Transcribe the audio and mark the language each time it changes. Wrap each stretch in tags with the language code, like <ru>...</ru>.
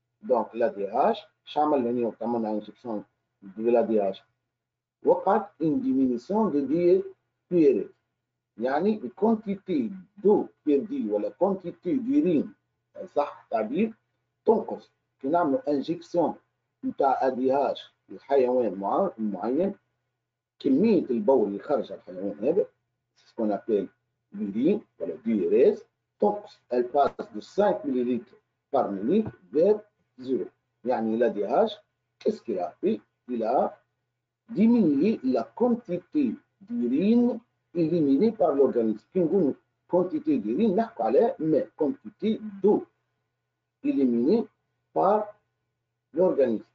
<fr>Donc l'ADH</fr> <ar>شعمل هنا عملنا</ar> <fr>injection de l'ADH</fr> <ar>وقعت</ar> <fr>une diminution de diurèse. يعني quantité d'eau perdue ولا quantité d'urine</fr> <ar>صح التعبير تنقص. كي نعملوا injection نتاع ADH لحيوان معين كمية البول اللي خرج على الحيوان هذا</ar> <fr>c'est ce qu'on appelle l'urine</fr> <ar>ولا diurèse تنقص.</ar> <fr>Elle passe de 5 millilitres par minute vers 0.</fr> <ar>يعني</ar> <fr>l'ADH qu'est-ce qu'il a fait? Il a diminué la quantité d'urine éliminée par l'organisme.</fr> <ar>كي نقولوا</ar> <fr>quantité d'urine</fr> <ar>نحكوا على</ar> <fr>mais quantité d'eau éliminée par l'organisme.</fr>